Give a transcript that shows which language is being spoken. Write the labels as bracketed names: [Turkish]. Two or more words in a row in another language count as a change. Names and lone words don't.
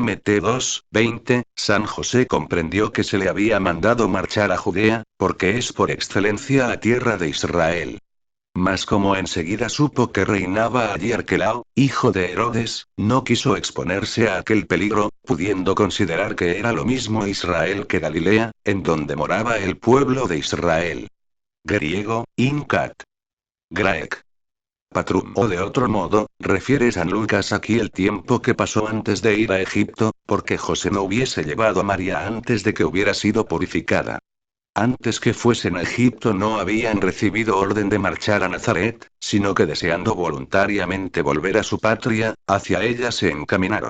[Spanish] Mt 2, 20, San José comprendió que se le había mandado marchar a Judea, porque es por excelencia la tierra de Israel. Mas como enseguida supo que reinaba allí Arquelao, hijo de Herodes, no quiso exponerse a aquel peligro, pudiendo considerar que era lo mismo Israel que Galilea, en donde moraba el pueblo de Israel. Griego, [Latin] Incat. Graec. Patrum. [Spanish] O de otro modo, refiere San Lucas aquí el tiempo que pasó antes de ir a Egipto, porque José no hubiese llevado a María antes de que hubiera sido purificada. Antes que fuesen a Egipto no habían recibido orden de marchar a Nazaret, sino que deseando voluntariamente volver a su patria, hacia ella se encaminaron.